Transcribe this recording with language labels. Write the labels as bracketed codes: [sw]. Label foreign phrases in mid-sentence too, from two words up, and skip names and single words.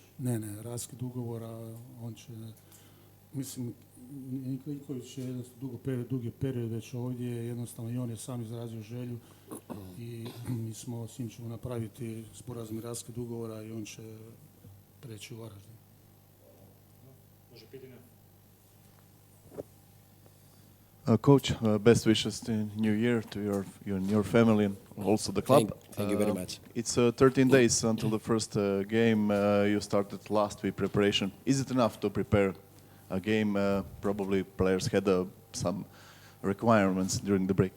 [hr] Ne, raskid ugovora, on će, mislim, Linković je dugi period već ovdje, jednostavno i on je sam izrazio želju i mi smo s njim ćemo napraviti sporazumni raskid ugovora i on će preći u Varaždin. Može pitanje? [en] Coach, best wishes in New Year to you and your family and also the club. Thank you very much. It's 13 days until the first game. You started last week preparation. Is it enough to prepare a game? Probably players had some requirements during the break.